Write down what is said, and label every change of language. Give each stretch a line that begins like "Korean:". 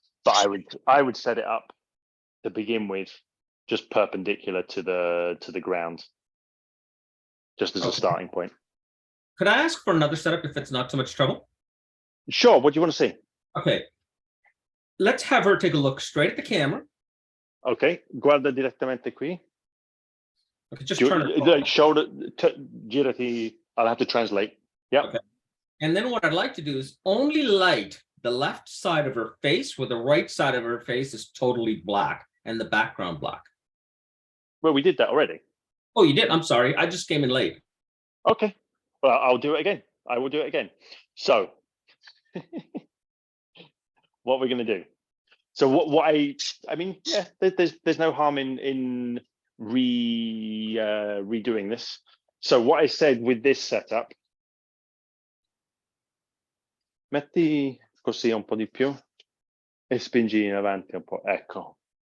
English: But I would set it up to begin with just perpendicular to the ground, just as a Okay. starting point. Could I ask for another setup if it's not too much trouble? Sure. What do you want to see? Okay. Let's have her take a look straight at the camera.
Italian: Okay, guarda direttamente qui.
English: Okay, just turn her. Like shoulder,
Italian: girati.
English: I'll have to translate. Yep. Okay. And then what I'd like to do is only light the left side of her face, where the right side of her face is totally black and the background black. Well, we did that already. Oh, you did? I'm sorry. I just came in late. Okay. Well, I'll do it again. I will do it again. So, what we're going to do. So what I mean, yeah, there's no harm in redoing this. So what I said with this setup,
Italian: metti così un po' di più e spingi in avanti un po', ecco.